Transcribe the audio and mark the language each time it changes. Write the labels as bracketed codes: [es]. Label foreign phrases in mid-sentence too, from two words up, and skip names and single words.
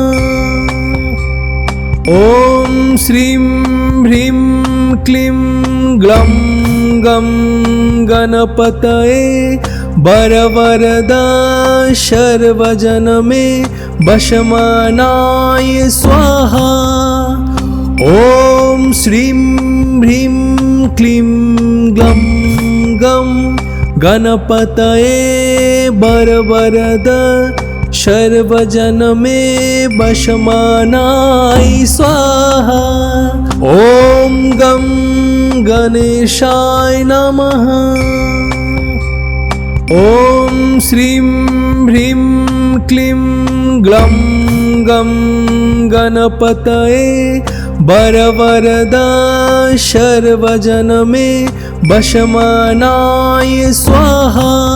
[sa] ॐ श्रीं ह्रीं क्लीं ग्लौं गं गणपतये वरवरद सर्वजनमे वशमानाय स्वाहा। ॐ श्रीं ह्रीं क्लीं ग्लौं गं गणपतये वरवरद सर्वजनमे वशमानाय स्वाहा। ॐ गं गणेशाय नमः। ॐ श्रीं ह्रीं क्लीं ग्लौं गं गणपतये वरवरद सर्वजनमे वशमानाय स्वाहा।